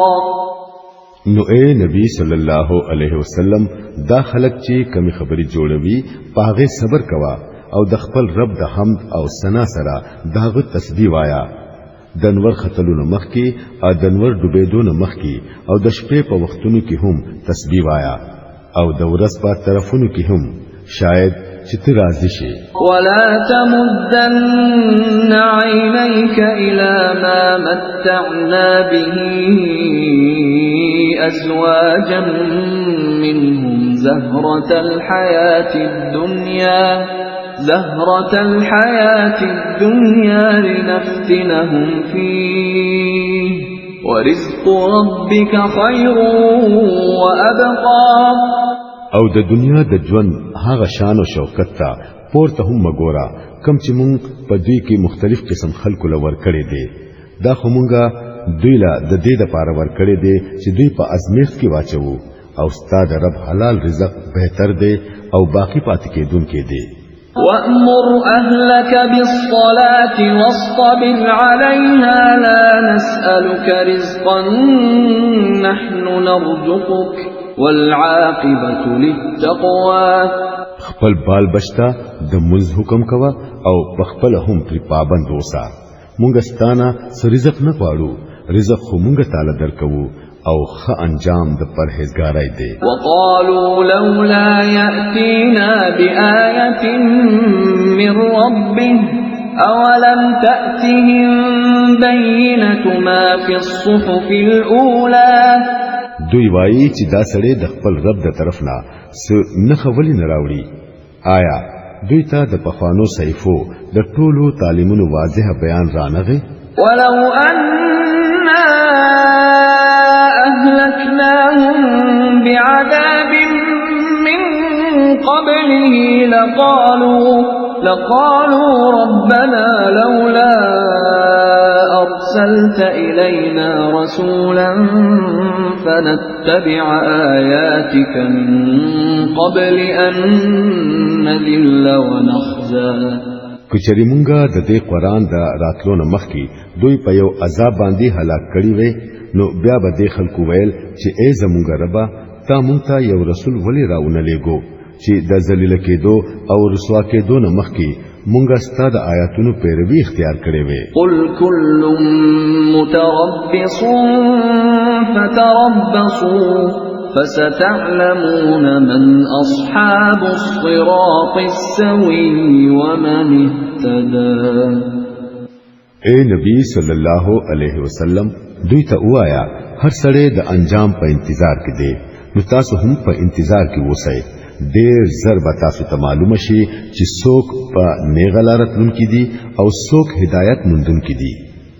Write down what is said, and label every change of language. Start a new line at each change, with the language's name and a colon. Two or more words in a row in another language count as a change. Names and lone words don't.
Pashto: نو اے نبی
Arabic: صلی الله علیه وسلم
Pashto: دا خلق چې کمی خبري جوړوي پاغه صبر کوا او د خپل رب د حمد او ثنا سره داغه تسبیح وایا. دنور ختلون مخکی او دنور ډوبېدون مخکی او د شپې په وختونو کې هم تسبیح وایا او د ورځ په طرفونو کې هم شاید چې ته راضي شې.
Arabic: ولا تمدن عينيك إلى ما متعنا به أزواجا منهم زهرة الحياة الدنيا لنفتنهم فيه ورزق ربك خير وأبقى.
Pashto: او د دنیا د ژوند هغه شان او شوکت ته پورته هم مګورا کم چې مونږ په دوی کې مختلف قسم خلکو لور کړي دي دا خو مونږه دوی لا د دې د پاره ور کړي دي چې دوی په ازمیښت کې واچو او ستاد رب حلال رزق بهتر دی او باقی پاتې کېدونکې دی.
Arabic: وأمر أهلك بالصلاة واصطبر عليها لا نسألك رزقا نحن نرزقك والعاقبة للتقوى.
Pashto: خپل بال بچتا د منځ حکم کوا او بخپل هم پر پابند اوسه. مونږ ستانه رزق نه غواړو رزق خو مونږ تعالی درکو او خ انجام د پرهیزګارۍ دی.
Arabic: وقالوا لولا يأتينا بآية من ربه أولم تأتهم بينة ما في الصحف الأولى.
Pashto: دوی وایي چې دا سړی د خپل رب د طرفنا نه خولي نه راوړي. آیا دوی ته د پخوانو صحیفو د ټولو تعلیمونو واضح بیان رانغی؟
Arabic: ولو أنا أهلكناهم بعذاب من قبله لقالوا ربنا لولا أرسلت إلينا رسولا فنتبع آياتك من قبل أن نذل ونخزى.
Pashto: کچری مونږه د دې قران د راتلو نه مخکي دوی په یو عذاب باندې هلاک کړي وي نو بیا به د خلکو ویل چې ای زمونږ ربا تا مونږ ته یو رسول ولی راونه لېګو چې د ذلیل کېدو او رسوا کېدو نه مخکي مونږه ستاسو د آیاتونو پیروي اختیار کړې وي.
Arabic: قل كل متربص فتربصوا فستعلمون من أصحاب الصراط السوي ومن اهتدى.
Pashto: اے نبی
Arabic: صلی الله علیه وسلم
Pashto: دوی ته وایا هر سړی د انجام په انتظار کې دی نو تاسو هم په انتظار کې اوسئ. ډیر زر به تاسو ته معلومه شي چې څوک په نیغه لار تلونکي دي او څوک هدایت موندونکي دي.